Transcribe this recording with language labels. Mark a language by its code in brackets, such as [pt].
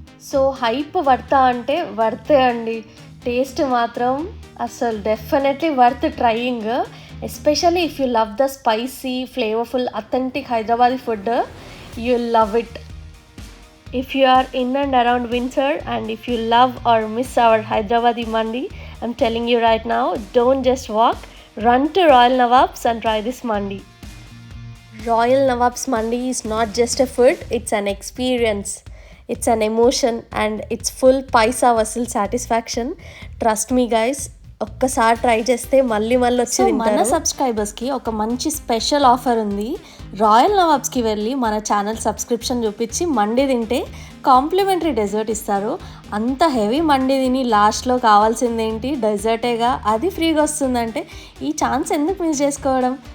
[te] So hype వర్తా అంటే వర్తే అండి. Taste మాత్రం అసలు [en] Definitely worth trying. Especially if you love the spicy flavourful authentic Hyderabadi food, you love it. If you are in and around Windsor and if you love or miss our Hyderabadi mandi, I'm telling you right now, don't just walk, run to Royal Nawab's and try this mandi. Royal Nawab's mandi is not just a food, it's an experience. It's an emotion and it's full paisa vasul satisfaction. Trust me guys, [te] ఒక్కసారి try చేస్తే మళ్ళీ వచ్చి తింటారు. మన సబ్స్క్రైబర్స్కి ఒక మంచి special offer ఉంది. రాయల్ నవాబ్స్కి వెళ్ళి మన ఛానల్ సబ్స్క్రిప్షన్ చూపించి మండి తింటే కాంప్లిమెంటరీ డెజర్ట్ ఇస్తారు. అంత హెవీ మండి తిని లాస్ట్లో కావాల్సిందేంటి, డెజర్టేగా, అది ఫ్రీగా వస్తుందంటే ఈ ఛాన్స్ ఎందుకు మిస్ చేసుకోవడం.